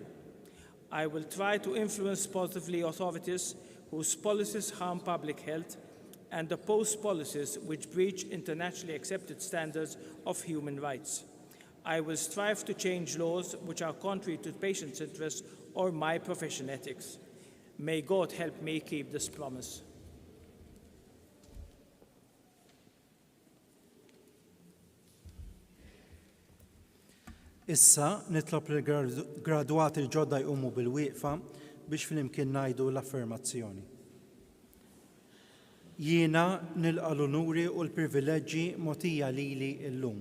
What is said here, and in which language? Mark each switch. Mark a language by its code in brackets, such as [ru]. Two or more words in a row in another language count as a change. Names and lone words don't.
[en] I will try to influence positively authorities whose policies harm public health and oppose policies which breach internationally accepted standards of human rights. I will strive to change laws which are contrary to patients' interests or my profession ethics. May God help me keep this promise. [mt] Issa nitlob il-gradwati l-ġodda jqumu bil-wieqfa biex flimkien ngħidu l-affermazzjoni. Jiena nilqa l-unuri u l-privileġġi mogħtija lili llum.